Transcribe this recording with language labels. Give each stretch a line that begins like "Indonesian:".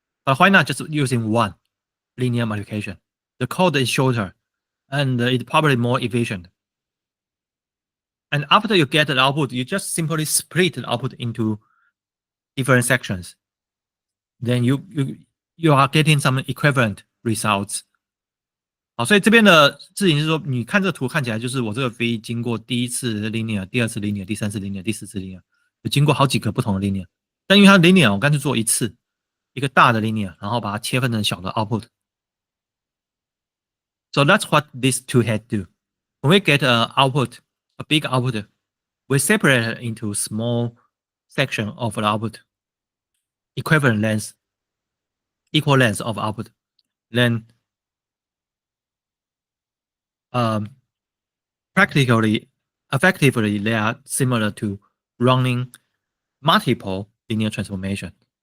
English: But why not just using one linear multiplication? The code is shorter and it's probably more efficient. And after you get the output, you just simply split the output into different sections. Then you are getting some equivalent results.
Chinese: 好，所以这边的事情是说，你看这个图看起来就是我这个 V 经过第一次 linear、第二次 linear、第三次 linear、第四次 linear， 就经过好几个不同的 linear。但因为它 linear， 我干脆做一次，一个大的 linear， 然后把它切分成小的 output。
English: So that's what these two heads do. When we get an output, a big output, we separate it into small section of the output, equivalent length, equal length of output. Then practically, effectively, they are similar to running multiple linear transformation.